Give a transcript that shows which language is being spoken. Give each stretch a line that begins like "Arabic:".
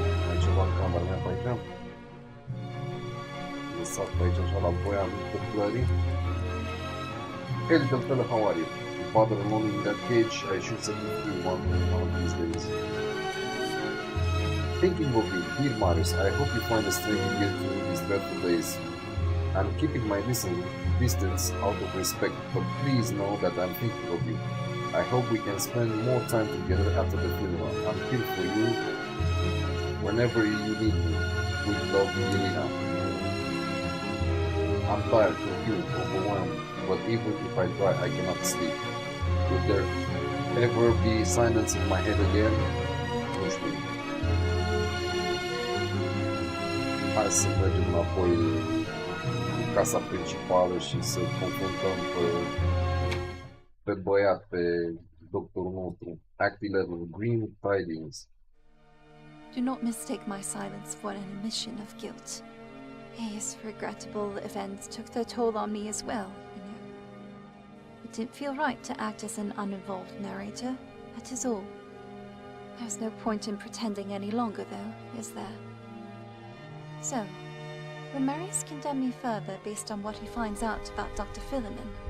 Romanian: Ai ceva în camera mea pe aici? Lăsat pe aici așa la voia întâmplării.
English: Hey little fella, how are you? You bother alone in that cage? I should set you free one of these days. Thinking of you, dear Marius, I hope you find the strength to get through these dreadful days. I'm keeping my distance out of respect, but please know that I'm thinking of you. I hope we can spend more time together after the funeral. I'm here for you whenever you need me. With love, Irina. I'm tired, confused, overwhelmed, but even if I try, I cannot sleep. Could there ever be silence in my head again?
Romanian: Nu știu. Hai să mergem înapoi în casa principală și să confruntăm pe băiat, pe doctorul nostru.
English: Act 11, Green Tidings. Do not mistake my silence for an admission of guilt. These regrettable events took their toll on me as well, you know. It didn't feel right to act as an uninvolved narrator, that is all. There's no point in pretending any longer, though, is there? So, will Marius condemn me further based on what he finds out about Dr. Philomen?